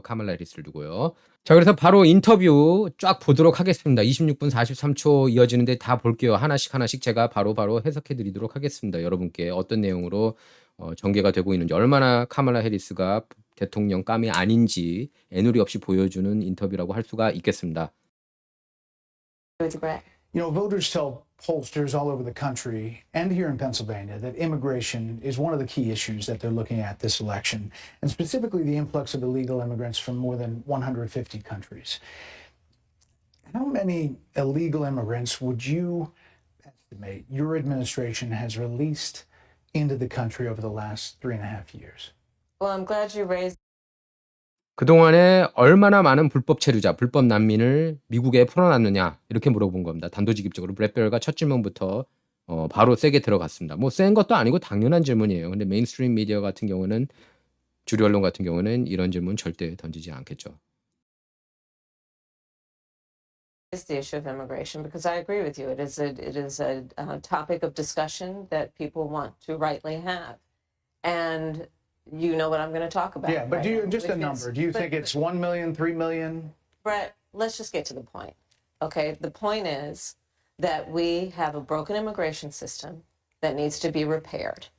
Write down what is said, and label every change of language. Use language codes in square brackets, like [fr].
[ko] 카말라 해리스를 두고요. 자, 그래서 바로 인터뷰 쫙 보도록 하겠습니다. 26분 43초 이어지는데 다 볼게요. 하나씩 제가 바로 해석해 드리도록 하겠습니다. 여러분께 어떤 내용으로 전개가 되고 있는지, 얼마나 카말라 해리스가 대통령감이 아닌지 애누리 없이 보여주는 인터뷰라고 할 수가 있겠습니다. [en] You know, voters tell pollsters all over the country and here in Pennsylvania that immigration is one of the key issues that they're looking at this election, and specifically the influx of illegal immigrants from more than 150 countries. How many illegal immigrants would you estimate your administration has released into the country over the last 3.5 years? Well, I'm glad you raised. [ko] 그동안에 얼마나 많은 불법 체류자, 불법 난민을 미국에 풀어놨느냐 이렇게 물어본 겁니다. 단도직입적으로 브렛베어가 첫 질문부터 바로 세게 들어갔습니다. 뭐 센 것도 아니고 당연한 질문이에요. 근데 메인스트림 미디어 같은 경우는, 주류 언론 같은 경우는 이런 질문 절대 던지지 않겠죠. [en] The issue of immigration, because I agree with you. It is a topic of discussion that people want to rightly have, and you know what I'm going to talk about. Yeah, but do you just a number? Do you think it's 1 million, 3 million? Brett, let's just get to the point. Okay, the point is that we have a broken immigration system that needs to be repaired.